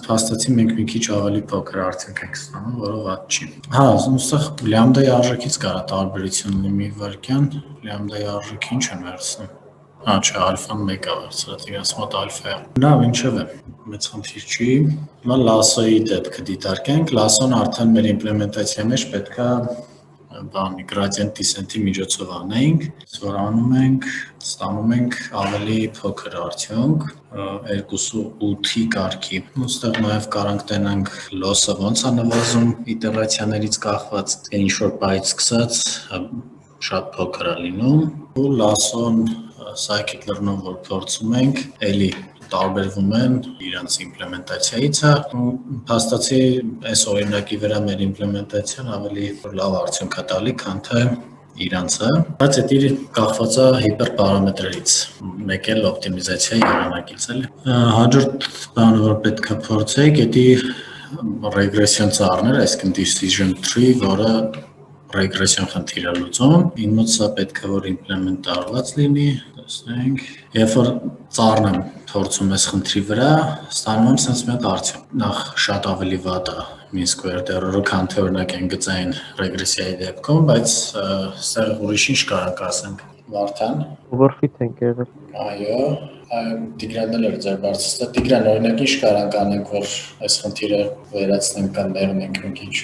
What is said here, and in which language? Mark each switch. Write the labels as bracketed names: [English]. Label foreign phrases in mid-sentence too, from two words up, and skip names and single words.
[Armenian] փաստացի մենք մի քիչ ավելի փոքր արդյունք ենք ստանում, որը վատ չի։ Հա, ուսախ լամբդայի արժեքից կարա տարբերություն ունի մի վարքյան, լամբդայի արժեքը ինչ են վերցնում։ Հա, չէ, ալֆան 1 է վերցրած, իրաց մոտ ալֆա է։ Լավ, ինչև է, մեծ խնդիր չի։ Հիմա լասոյի դեպքը դիտարկենք, լասոն արդեն մեր իմպլեմենտացիայի մեջ պետք է բանի [English] gradient descent-ի [Armenian] միջոցով անենք, որ անում ենք, ստանում ենք ավելի փոքր արդյունք, 2.8-ի կարգի։ Ոստեղ նաև կարանք տենանք loss-ը ոնց է նվազում իտերացիաներից կախված, ինչ-որ բայից սկսած շատ փոքր է լինում, ու լասոն scikit-learn-ով որ փորձում ենք, էլի տարբերվում են իրանց իմպլեմենտացիայից, փաստացի այս օրինակի վրա մեր իմպլեմենտացիան ավելի լավ արդյունք է տալի, քան թե իրանցը, բայց դա կախված է հիպերպարամետրերից, մեկ էլ օպտիմիզացիայի եղանակից էլի։ Հաջորդ բանը, որ պետք է փորձենք, դա ռեգրեսիոն ծառներ, այսինքն [English] decision tree, [Armenian] որը ռեգրեսիոն խնդիր է լուծում, իմ մոտ սա պետք է որ իմպլեմենտ արված լինի, տեսնենք, երբ որ ծառն եմ փորձում այս խնդրի վրա, ստանում եմ sense մի հատ արդյունք, նախ շատ ավելի վատ է [English] mean squared error-ը, [Armenian] քան թե օրինակ այն գծային ռեգրեսիայի դեպքում, բայց այստեղ ուրիշ ինչ կարանք ասենք, Վարդան։ Overfit ենք եղել։ Այո, Տիգրանն էլ էր ձեր բարձրացրել, Տիգրան, օրինակ ինչ կարանք անենք, որ այս խնդիրը վերացնենք կամ մեղմենք մենք ինչ։